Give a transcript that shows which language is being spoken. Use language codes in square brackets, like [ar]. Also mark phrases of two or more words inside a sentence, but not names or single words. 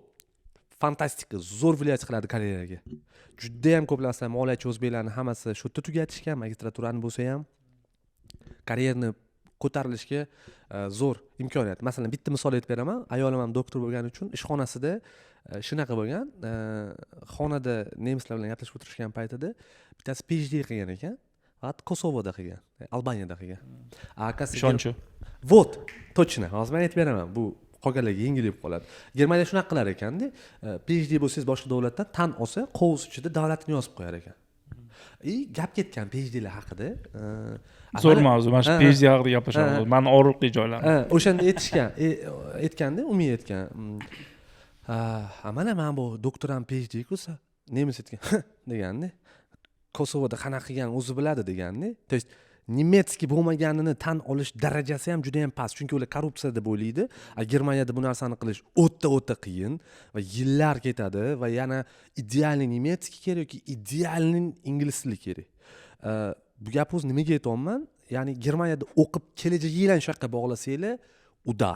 [uz] Fantastika, zo'r viloyat qiladi karyeraga. Juda ham ko'p masalan moliyachi o'zbeklarning hammasi shu yerda tugatishgan, magistraturani bo'lsa ham karyerani ko'tarilishga zo'r imkoniyat. Masalan, bitta misol aytib beraman. Ayolim ham doktor bo'lgani uchun ishxonasida shunaqa bo'lgan. Xonada nemislar bilan gaplashib o'tirishgan paytida bittasi PhD qilgan ekan faqat Kosovoda qilgan, Albaniyada qilgan. Akasi Ishonchi. [ru] Вот, точно. [uz] Hozir men aytib beraman. Bu qolganlarga yengil bo'lib qoladi. Germaniya shunaqa qilar ekanda, PhD bo'lsangiz boshqa davlatdan tan olsa, qovus ichida davlatini yozib qo'yar ekan. Gap ketgan PhDlar haqida. Zo'r mavzu. Mana shu PhD haqida gaplashamiz. Meni og'riqli joylarim. O'shanda aytganda, umumiy aytgan. Mana men bu doktoram PhD ko'sa, nemis aytgan deganda, Kosovoda qanaqa qilgan o'zi biladi deganda. [ru] То есть [uz] nemetskiy bo'lmaganini tan olish darajasi ham juda ham past, chunki ular korrupsiya deb o'ylaydi. Germaniyada bu narsani qilish o'ta qiyin va yillar ketadi va yana [ru] идеальный немецкий [uz] kerak yoki idealniy ingliz tili kerak. Bu gapni o'zi nimaga aytyapman? Ya'ni Germaniyada o'qib kelajagingizni shu yoqqa bog'lasanglar, udar.